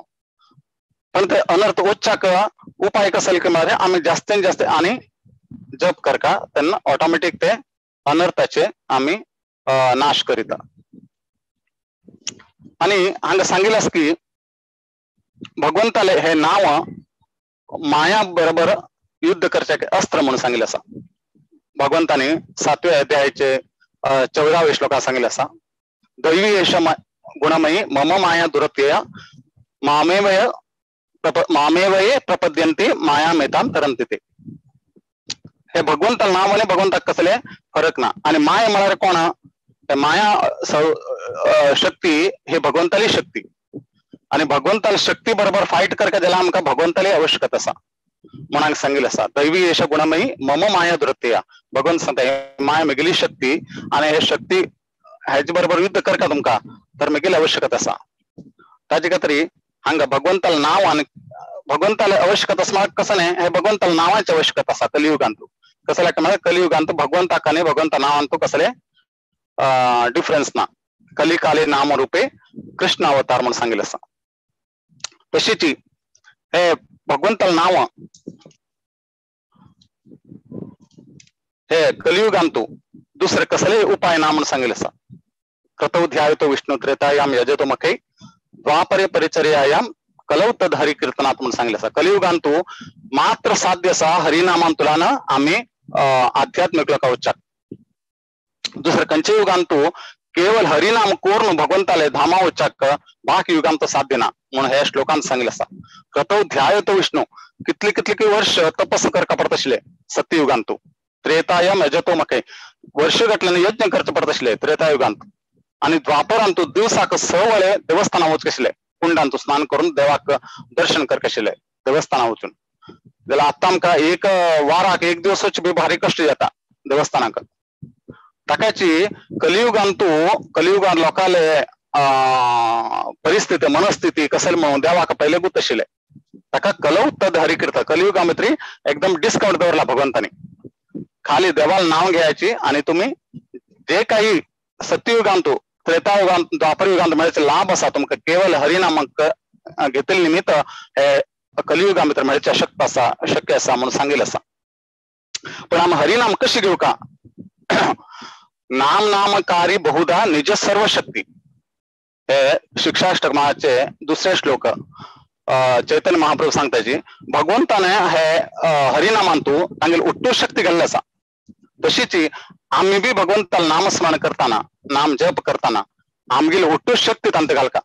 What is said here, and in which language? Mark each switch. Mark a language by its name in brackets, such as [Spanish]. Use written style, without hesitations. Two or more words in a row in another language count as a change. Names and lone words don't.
[Konkani] पण ते अनर्थ वचच्याक उपाय कसो की म्हळ्यार आमी जास्तीन जास्त आणि जप करका तेन्ना ऑटोमॅटिक ते अनर्थाचे आमी नाश करिता. आणि हांगा सांगिल्लें आसा की भगवंताले हे नाव माया बरोबर युद्ध करचे अस्त्र म्हणून सांगिल्लें आसा. भगवंतानी 7व्या अध्यायाचे 14व्या श्लोकांत सांगिल्लें आसा, [Sanskrit] दैवी एष गुणमयी मम माया दुरत्यय मामेवये प्रपद्यन्ते मायामेतां तरन्ति ते. [Konkani] हे भगवंताला नाव आणि भगवंताक कसले फरक ना. आणि माया म्हळ्यार कोण? माया शक्ती हे भगवंताली शक्ती, आणि भगवंताला शक्ती बरोबर फायट करता जाल्यार आमकां भगवंताली आवश्यकता आसा म्हणून सांगिल्लें आसा. दैवी एष गुणमयी मम माया दुरत्यय. भगवंत सांगता हे माया म्हगेली शक्ती आणि हे शक्ती हेजे बरोबर युद्ध करता तुमकां तर म्हगेली आवश्यकता आसा. ताजे खातीर हांगा भगवंताला नाव आणि भगवंताला आवश्यकता आसा कसं नाही, हे भगवंताला नावाची आवश्यकता आसा कलियुगांत. कसं लागता म्हळ्यार कलियुगांत भगवंताक आनी भगवंता नावांत कसले डिफरन्स ना. [Sanskrit] कलिकाले नाम रूपे कृष्ण अवतार [Konkani] म्हणून सांगिल्लें आसा. तशीच हे भगवंताला नाव हे कलियुगांत दुसरे कसले उपाय ना म्हणून सांगिल्लें आसा. [Sanskrit] क्रतौ ध्यायतो विष्णु त्रेतायाम यजतो मखे द्वापरे परिचर्यायाम कलौ तद हरि कीर्तनात [Konkani] म्हणून सांगिल्लें आसा. कलियुगांत मात्र साध्य आसा हरिनामान तुलान आम्ही आध्यात्मिक लोकांक वचच्याक. दुसरे खंयच्या युगांत केवळ हरिनाम करून भगवंताले धामा वचच्याक बाकी युगांत साध्य ना म्हणून हे श्लोकांत सांगिल्लें आसा. [Sanskrit] क्रतौ ध्यायतो विष्णु [Konkani] कितली वर्ष तपस करता पडत आशिल्ले सत्ययुगांत. [Sanskrit] त्रेतायाम यजतो मखे [Konkani] वर्ष गटल्याने यज्ञ करचे पडत आशिल्ले त्रेतायुगांत. आणि द्वापरांत दिवसाक 6 वेळे देवस्थानां वचचे आशिल्ले, कुंडांत स्नान करून देवाक दर्शन करचे आशिल्ले देवस्थानां वचून. जाल्यार आतां आमकां एक वाराक एक दिवस वचचे बी भारी कश्ट जाता देवस्थानाक. ताकाची कलियुगांत लोकांले परिस्थिती मनस्थिती कसले म्हणून देवाक पहिले गुत आशिल्ले. ताका [Sanskrit] कलौ तद हरि कीर्तन [Konkani] कलियुगा भितर एकदम डिस्काउंट दवरला भगवंतानी. खाली देवाला नाव घ्यायची आणि तुम्ही जे काही सत्ययुगांत त्रेतायुगांत द्वापरयुगांत मेळचे लाभ आसा तुमकां केवळ हरिनामाक घेतले निमित्त हे कलियुगा भितर मेळचे शक्य आसा म्हणून सांगिल्लें आसा. पण आमी हरिनाम कशी घेवका? [Sanskrit] नाम नामकारी बहुधा निज सर्व शक्ती [Konkani] हे शिक्षाष्टकाचे 2 श्लोक चैतन्य महाप्रभू सांगताची. भगवंताने हे हरिनामांत तांगेली उट्टू शक्ती घाल्ली आसा. तशीच आम्ही बी भगवंताला नामस्मरण करताना नाम जप करताना आमगेली उट्टू शक्ती तांत घालका.